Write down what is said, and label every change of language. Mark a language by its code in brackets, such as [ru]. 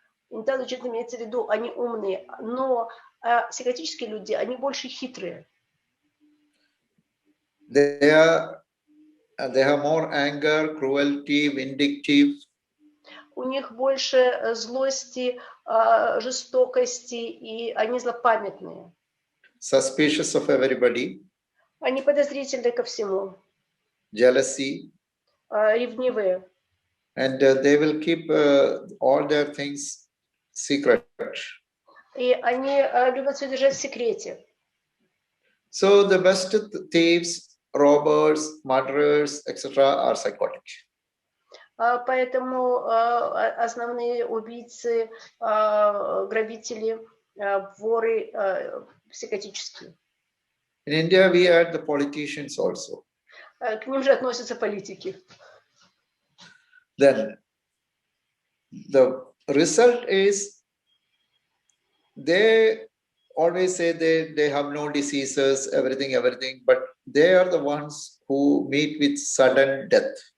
[en] Intelligent [ru] имеется в виду, они умные, но психотические люди, они больше хитрые. [en] They have more anger, cruelty, vindictive. [ru] У них больше злости, жестокости, и они злопамятные. [en] Suspicious of everybody. [ru] Они подозрительны ко всему. [en] Jealousy. [ru] Ревнивые. [en] And they will keep all their things secret. [ru] И они любят все держать в секрете. [en] So the best thieves, robbers, murderers, etc. are psychotic. [ru] Поэтому основные убийцы, грабители, воры психотические. [en] In India, we had the politicians also. [ru] К ним же относятся политики. [en] Then the result is they always say they have no diseases, everything, but they are the ones who meet with sudden death.